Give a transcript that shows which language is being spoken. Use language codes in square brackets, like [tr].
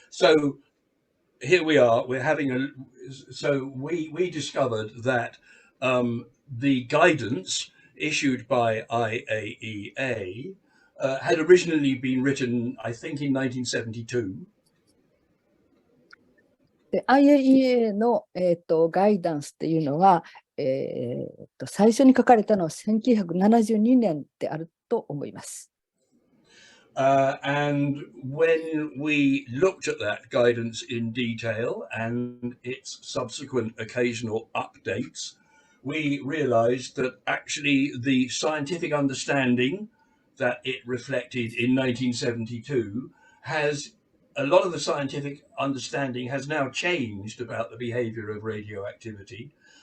[en] So here we are. So we discovered that the guidance issued by IAEA had originally been written, I think, in 1972. [ja] IAEA の、ガイダンスっていうのは、最初に書かれたのは1972年であると思います。 [en] And when we looked at that guidance in detail and its subsequent occasional updates, we realized that actually the scientific understanding that it reflected in 1972 a lot of the scientific understanding has now changed about the behavior of radioactivity.